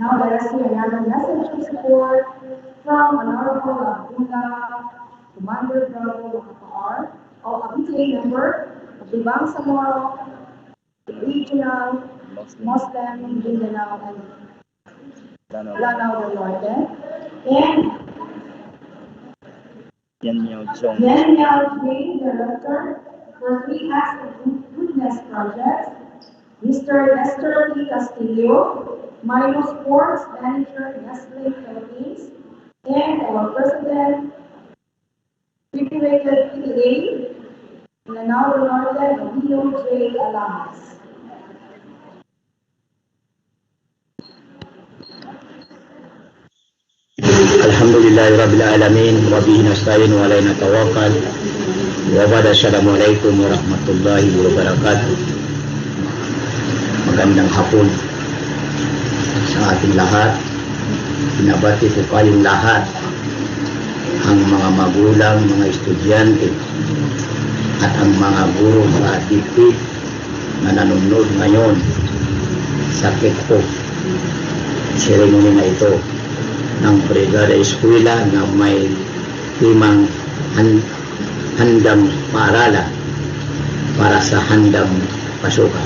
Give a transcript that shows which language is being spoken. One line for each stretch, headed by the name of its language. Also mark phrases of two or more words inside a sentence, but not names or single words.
English: I receive another message of support from Honorable Abdullah, Commander Bravo Makapaar, or PTA member of the Bangsamoro Regional Muslim Mindanao and Lanao del Norte, and Yan Miao Jing, Director for 3 Acts of Goodness Project, Mr. Nestor P. Castillo, Mino Sports Manager, Nestle Philippines, and our President, Federated PTA, Lanao del Norte, Romeo J. Alamas.
Arabic: الحمد لله العالمين وبه نستعين وعليه نتوكل. وبعد السلام عليكم ورحمة الله وبركاته.
Filipino: Magandang hapon sa ating lahat. Binabati ko kayong lahat, ang mga magulang, mga estudyante, at ang mga guro sa DP na nanonood ngayon sa
English: kick-off ceremony
Filipino: na ito ng Brigada Eskwela na may timang handang paaralan para sa handang pasukan.